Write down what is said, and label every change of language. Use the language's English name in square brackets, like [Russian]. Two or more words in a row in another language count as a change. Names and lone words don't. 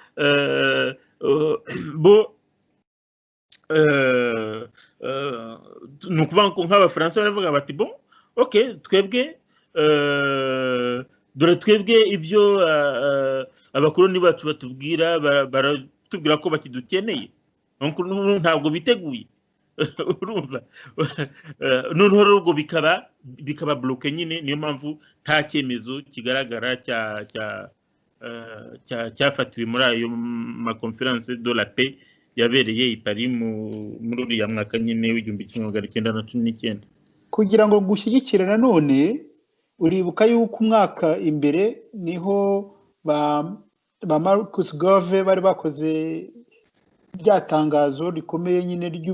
[Kinyarwanda] bo ni ukuvuga ngo nk'abafaransa baravuga bati bon ok twebwe dore twebwe ibyo abakoroni bacu batubwira baratubwira ko bakidukeneye ntabwo biteguye urumva noneho rero ubwo bikaba bloke nyine niyo mpamvu nta cyemezo kigaragara cyafatiwe muri ayo makonferanse [French] de la paix [Kinyarwanda] yabereye i Paris muri uriya mwaka nyine w'1919 kugira ngo gushyigikira nanone uribuka yuko umwaka imbere niho ba Marcus Garvey bari bakoze rya tangazo rikomeye nyine